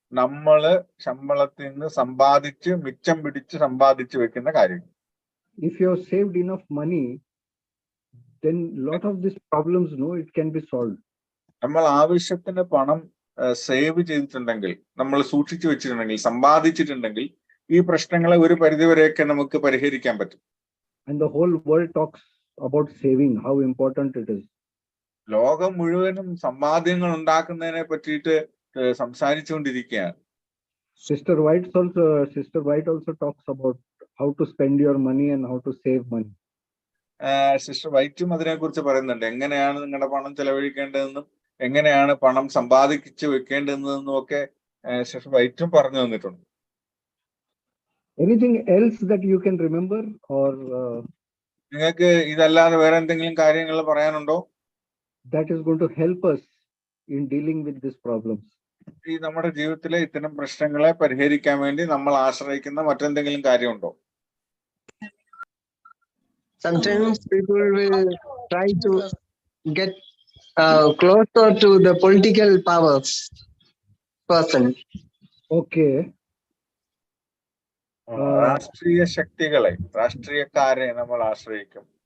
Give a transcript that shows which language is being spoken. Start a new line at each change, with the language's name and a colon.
Malayalam: നമ്മള് ശമ്പളത്തിൽ നിന്ന് സമ്പാദിച്ച് മിച്ചം പിടിച്ച് സമ്പാദിച്ചു വെക്കുന്ന കാര്യം.
English: If you have saved enough money, then lot of these problems, it can be solved.
Malayalam: നമ്മൾ ആവശ്യത്തിന് പണം സേവ് ചെയ്തിട്ടുണ്ടെങ്കിൽ, നമ്മൾ സൂക്ഷിച്ചു വെച്ചിട്ടുണ്ടെങ്കിൽ, സമ്പാദിച്ചിട്ടുണ്ടെങ്കിൽ ഈ പ്രശ്നങ്ങളെ ഒരു പരിധിവരെയൊക്കെ നമുക്ക് പരിഹരിക്കാൻ പറ്റും.
English: And the whole world talks about saving, how important it is.
Malayalam: ലോകം മുഴുവനും സമ്പാദ്യങ്ങൾ ഉണ്ടാക്കുന്നതിനെ പറ്റിയിട്ട് സംസാരിച്ചുകൊണ്ടിരിക്കുകയാണ്.
English: Sister White also talks about how to spend your money and how to save money.
Malayalam: Sister വൈറ്റും അതിനെക്കുറിച്ച് പറയുന്നുണ്ട്. എങ്ങനെയാണ് നിങ്ങളുടെ പണം ചെലവഴിക്കേണ്ടതെന്നും എങ്ങനെയാണ് പണം സമ്പാദിച്ചു വെക്കേണ്ടതെന്നും ഒക്കെ സിസ്റ്റർ വൈറ്റും പറഞ്ഞു തന്നിട്ടുണ്ട്.
English: Anything else that you can remember or
Malayalam: നിങ്ങൾക്ക് ഇതല്ലാതെ വേറെ എന്തെങ്കിലും കാര്യങ്ങൾ പറയാനുണ്ടോ?
English: That is going to help us in dealing with these problems.
Malayalam: ഈ നമ്മുടെ ജീവിതത്തിലെ ഇത്തരം പ്രശ്നങ്ങളെ പരിഹരിക്കാൻ വേണ്ടി നമ്മൾ ആശ്രയിക്കുന്ന മറ്റെന്തെങ്കിലും കാര്യമുണ്ടോ?
English: Sometimes people will try to get closer to the political powers person. Okay.
Malayalam: രാഷ്ട്രീയ ശക്തികളെ, രാഷ്ട്രീയക്കാരെ നമ്മൾ ആശ്രയിക്കും.